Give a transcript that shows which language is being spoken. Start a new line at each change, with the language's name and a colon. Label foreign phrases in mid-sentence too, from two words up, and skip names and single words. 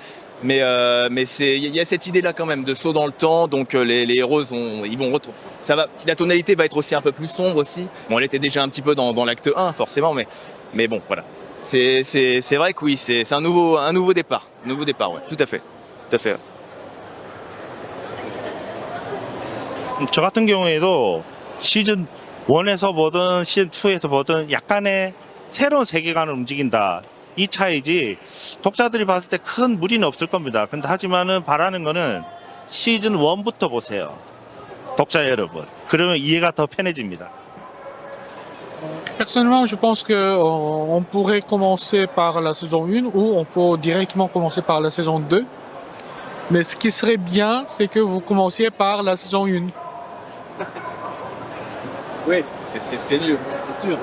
French: Mais il y a cette idée là quand même de saut dans le temps, donc les héros la tonalité va être aussi un peu plus sombre aussi. Bon, elle était déjà un petit peu dans l'acte 1 forcément, mais bon voilà. C'est vrai que oui, c'est un nouveau départ, ouais, tout à fait.
Korean: 저 같은 경우에도 시즌 1에서 보든 시즌 2에서 보든 약간의 새로운 세계관을 움직인다. 이 차이지 독자들이 봤을 때 큰 무리는 없을 겁니다. 근데 하지만은 바라는 거는 시즌 1부터 보세요. 독자 여러분. 그러면 이해가 더 편해집니다.
French: Personnellement, je pense que on pourrait commencer par la saison 1 ou on peut directement commencer par la saison 2. Mais ce qui serait bien, c'est que vous commenciez par la saison 1. Oui, c'est mieux, c'est sûr.